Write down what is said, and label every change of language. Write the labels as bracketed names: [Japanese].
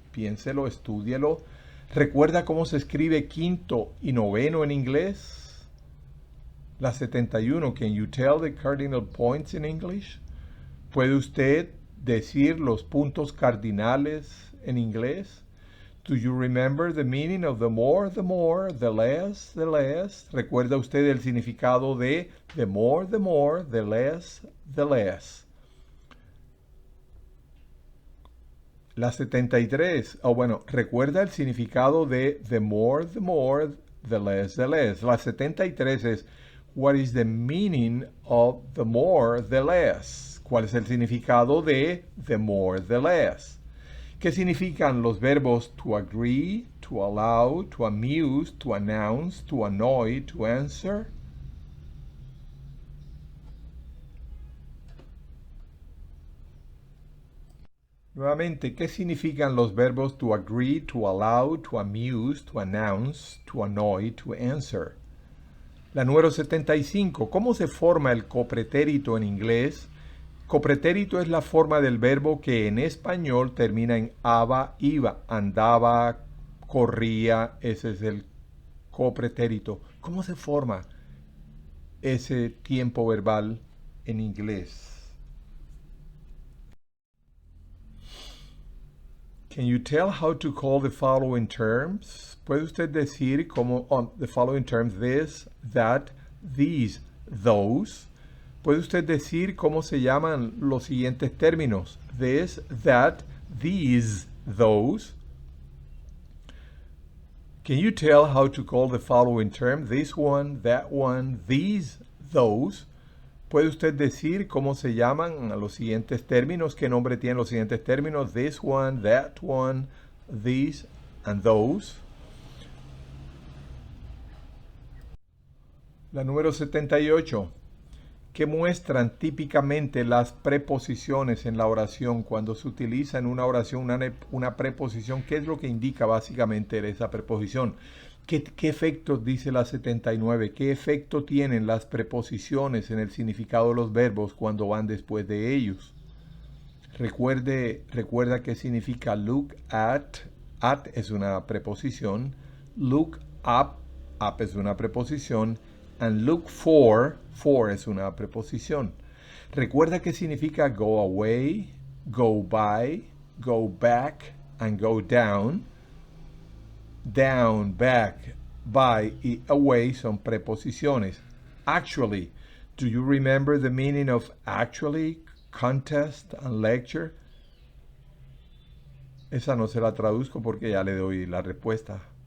[Spanish] Piénselo, estúdielo. ¿Recuerda cómo se escribe quinto y noveno en inglés? La 71. [English] Can you tell the cardinal points in English? [Spanish] ¿Puede usted decir los puntos cardinales en inglés? [English] Do you remember the meaning of the more, the less, the less? [Spanish] ¿Recuerda usted el significado de the more, the less, the less? La 73, recuerda el significado de [English] the more, the less, the less. [Spanish] La 73 es, [English] what is the meaning of the more, the less? [Spanish] ¿Cuál es el significado de [English] the more, the less? [Spanish] ¿Qué significan los verbos [English] to agree, to allow, to amuse, to announce, to annoy, to answer? [Spanish] Nuevamente, ¿qué significan los verbos [English] to agree, to allow, to amuse, to announce, to annoy, to answer? [Spanish] La número 75. ¿Cómo se forma el copretérito en inglés? Copretérito es la forma del verbo que en español termina en aba, iba, andaba, corría. Ese es el copretérito. ¿Cómo se forma ese tiempo verbal en inglés? [English] Can you tell how to call the following terms? [Spanish] ¿Puede usted decir cómo [English] the following terms, this, that, these, those? [Spanish] ¿Puede usted decir cómo se llaman los siguientes términos? [English] This, that, these, those. Can you tell how to call the following term? This one, that one, these, those. [Spanish] ¿Puede usted decir cómo se llaman los siguientes términos? ¿Qué nombre tienen los siguientes términos? [English] This one, that one, these, and those. [Spanish] La número 78. ¿Qué muestran típicamente las preposiciones en la oración? Cuando se utiliza en una oración una preposición, ¿qué es lo que indica básicamente esa preposición? ¿Qué efectos dice la 79? ¿Qué efecto tienen las preposiciones en el significado de los verbos cuando van después de ellos? Recuerda qué significa look at. At es una preposición. Look up. Up es una preposición. And look for es una preposición. Recuerda qué significa go away, go by, go back, and go down. Down, back, by y away son preposiciones. [English] Actually, do you remember the meaning of actually, contest, and lecture? [Spanish] Esa no se la traduzco porque ya le doy la respuesta.